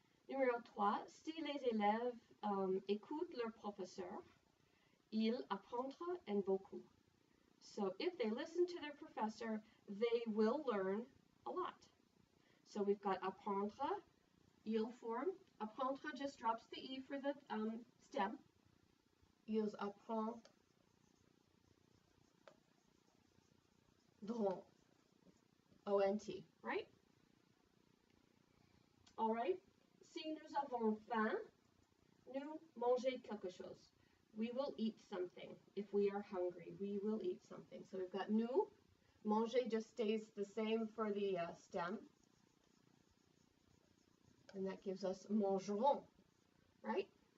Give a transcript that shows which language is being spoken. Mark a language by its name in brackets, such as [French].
[French] Numéro 3, si les élèves écoutent leur professeur, ils apprendront beaucoup. [English] So if they listen to their professor, they will learn a lot. So we've got apprendre, il form. Apprendre just drops the E for the stem. [French] Ils apprendront. [English] O-N-T, right? All right. [French] Si nous avons faim, nous manger quelque chose. [English] We will eat something. If we are hungry, we will eat something. So we've got nous. Manger just stays the same for the stem. And that gives us mangerons, right?